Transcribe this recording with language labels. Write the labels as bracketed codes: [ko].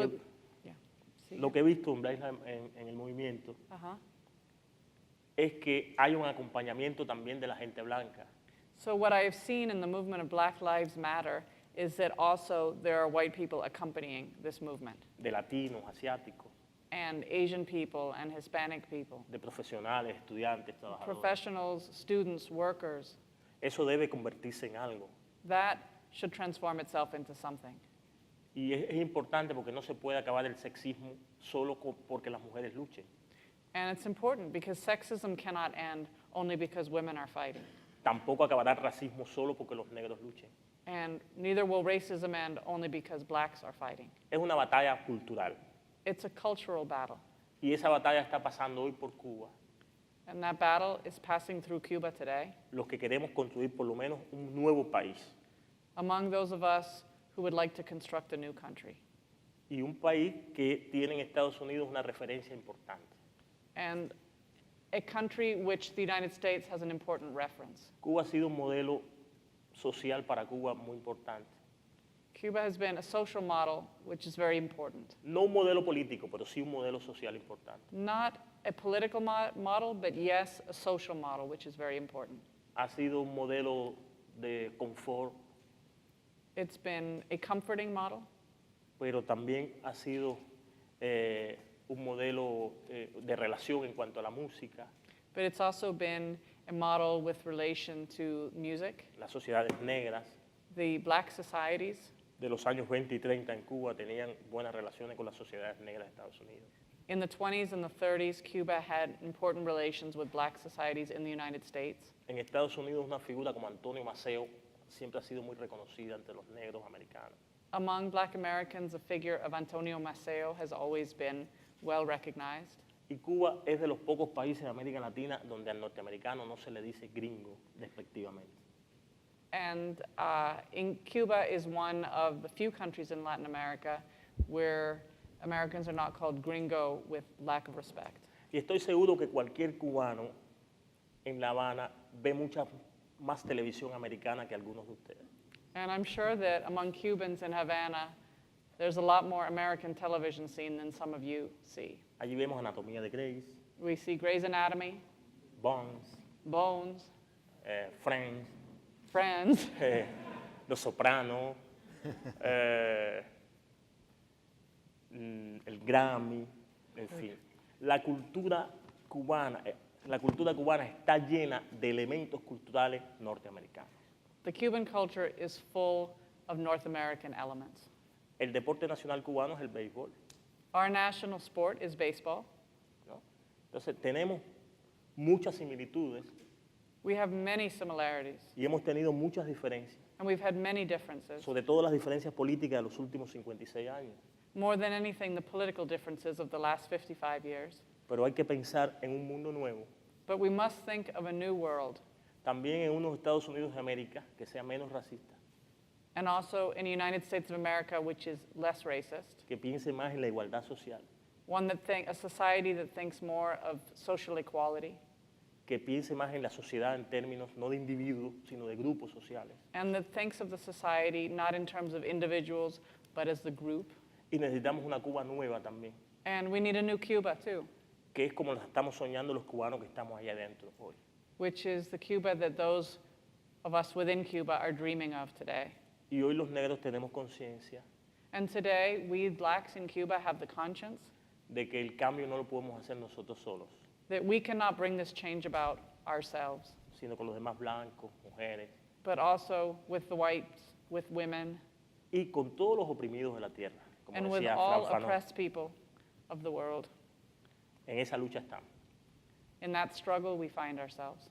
[es] que- yeah. Sí. Lo que he visto en, en el movimiento Ajá. es que hay un acompañamiento también de la gente blanca. [en] So what I have seen in the movement of Black Lives Matter is that also there are white people accompanying this movement, [es] De latinos, asiáticos, [en] and Asian people and Hispanic people, [es] de profesionales, estudiantes, trabajadores. [en] professionals, students, workers. [es] Eso debe convertirse en algo. [en] That should transform itself into something. [es] Y es importante porque no se puede acabar el sexismo solo porque las mujeres luchen. [en] And it's important because sexism cannot end only because women are fighting. [es] Tampoco acabará el racismo solo porque los negros luchen. [en] And neither will racism end only because blacks are fighting. [es] Es una batalla cultural. [en] It's a cultural battle. [es] Y esa batalla está pasando hoy por Cuba. [en] And that battle is passing through Cuba today. [es] Los que queremos construir por lo menos un nuevo país. [en] Among those of us who would like to construct a new country. [es] Y un país que tiene en Estados Unidos una referencia importante. [en] And a country which the United States has an important reference. [es] Cuba ha sido un modelo social para Cuba muy importante. [en] Cuba has been a social model which is very important. [es] No un modelo político, pero sí un modelo social importante. [en] Not a political model, but yes, a social model which is very important. [es] ha sido un modelo de confort, [en] It's been a comforting model, [es] pero también ha sido un modelo de relación en cuanto a la música, [en] but it's also been a model with relation to music. [es] las sociedades negras [en] The black societies [es] de los años 20 y 30 en Cuba tenían buenas relaciones con las sociedades negras de Estados Unidos. [en] in the 20s and the 30s, Cuba had important relations with black societies in the United States. [es] En Estados Unidos una figura como Antonio Maceo siempre ha sido muy reconocida entre los negros americanos. [en] Among black Americans, the figure of Antonio Maceo has always been well recognized. [es] Y Cuba es de los pocos países de América Latina donde al norteamericano no se le dice gringo despectivamente. [en] And in Cuba is one of the few countries in Latin America where Americans are not called gringo with lack of respect. [es] Y estoy seguro que cualquier cubano en La Habana ve mucha más televisión americana que algunos de ustedes. [en] And I'm sure that among Cubans in Havana, there's a lot more American television seen than some of you see. [es] Allí vemos Anatomía de Grey, [en] We see Grey's Anatomy, Bones, Bones, Friends, Friends, [es] Los Sopranos, el Grammy, en fin. La cultura cubana está llena de elementos culturales norteamericanos. [en] The Cuban culture is full of North American elements. [es] El deporte nacional cubano es el béisbol, [en] Our national sport is baseball. [es] ¿no? Entonces tenemos muchas similitudes [en] We have many similarities, [es] y hemos tenido muchas diferencias, [en] and we've had many differences. [es] sobre todo las diferencias políticas de los últimos 56 años. [en] More than anything, the political differences of the last 55 years. [es] Pero hay que pensar en un mundo nuevo, [en] But we must think of a new world, [es] también en unos Estados Unidos de América que sea menos racista, [en] and also in the United States of America, which is less racist. [es] que piense más en la igualdad social, [en] A society that thinks more of social equality, [es] que piense más en la sociedad en términos no de individuos, sino de grupos sociales. [en] and that thinks of the society not in terms of individuals, but as the group. [es] Y necesitamos una Cuba nueva también, [en] And we need a new Cuba, too, [es] que es como la estamos soñando los cubanos que estamos allá adentro hoy. [en] which is the Cuba that those of us within Cuba are dreaming of today. [es] Y hoy los negros tenemos conciencia [en] And today, we blacks in Cuba have the conscience [es] de que el cambio no lo podemos hacer nosotros solos, [en] that we cannot bring this change about ourselves, [es] sino con los demás blancos, mujeres [en] but also with the whites, with women, [es] y con todos los oprimidos de la tierra, como [en] and with [es] decía [en] all [es] Fran Fanon. [en] oppressed people of the world. [es] En esa lucha estamos. [en] In that struggle, we find ourselves.